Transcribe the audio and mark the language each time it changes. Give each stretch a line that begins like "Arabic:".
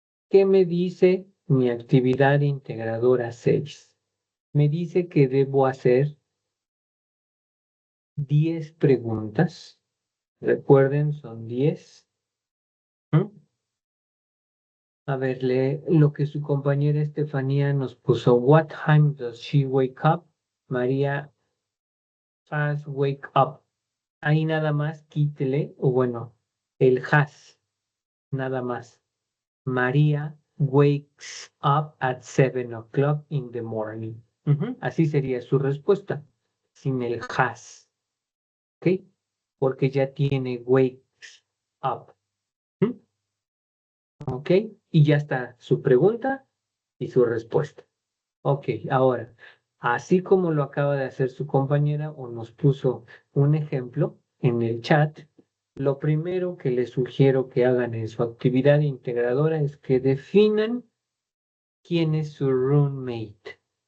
Spanish: ¿Qué me dice mi actividad integradora 6? Me dice que debo hacer 10 preguntas. Recuerden, son 10. ¿Mm? A ver, lee lo que su compañera Estefanía nos puso.
English: What time does she wake up? María has wake up.
Spanish: Ahí nada más quítele, o bueno, el has, nada más.
English: María wakes up at 7 o'clock in the morning.
Spanish: Así sería su respuesta, sin el has, ¿ok? Porque ya tiene wakes up. ¿Mm? ¿Ok? Y ya está su pregunta y su respuesta. Ok, ahora, así como lo acaba de hacer su compañera o nos puso un ejemplo en el chat, lo primero que les sugiero que hagan en su actividad integradora es que definan quién es su roommate.